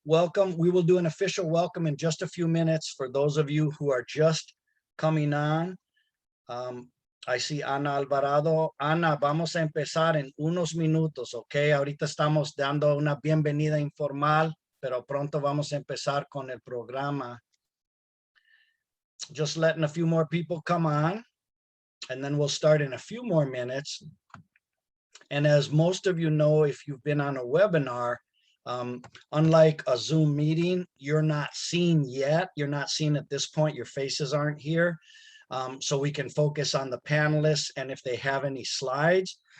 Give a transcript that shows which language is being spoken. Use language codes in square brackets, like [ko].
[en] We will do an official welcome in just a few minutes for those of you who are just coming on. I see Ana Alvarado. [es] Ana, vamos a empezar en unos minutos, ¿ok? Ahorita estamos dando una bienvenida informal, pero pronto vamos a empezar con el programa. [en] Just letting a few more people come on, and then we'll start in a few more minutes. And as most of you know, if you've been on a webinar, unlike a Zoom meeting, you're not seen yet. You're not seen at this point. Your faces aren't here. So we can focus on the panelists and if they have any slides.